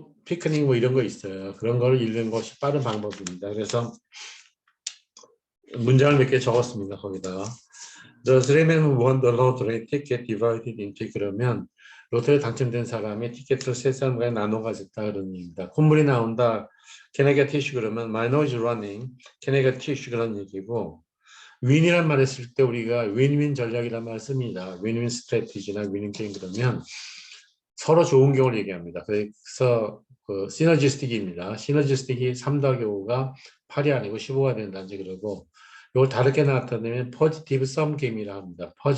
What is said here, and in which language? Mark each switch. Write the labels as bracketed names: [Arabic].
[Korean] 피크닉 뭐 이런 거 있어요. 그런 걸 읽는 것이 빠른 방법입니다. 그래서 문장을 몇 개 적었습니다. 거기다가 [English] The three men who won the lottery ticket divided into [Korean] 그러면 로또에 당첨된 사람이 티켓을 세 사람과 나눠 가졌다 그런 얘기입니다. 콧물이 나온다. [English] Can I get tissue 그러면 my nose is running. Can I get tissue [Korean] 그런 얘기고 윈이란 말을 쓸 때 우리가 윈윈 전략이란 말을 씁니다. 윈윈 스트래티지나 윈윈 게임 그러면 서로 좋은 경우를 얘기합니다. 그래서 그 시너지스틱입니다. 시너지스틱이 3 더하기 5가 8이 아니고 15가 된다든지 그러고 이걸 다르게 나타내면 포지티브 썸 게임이라 합니다.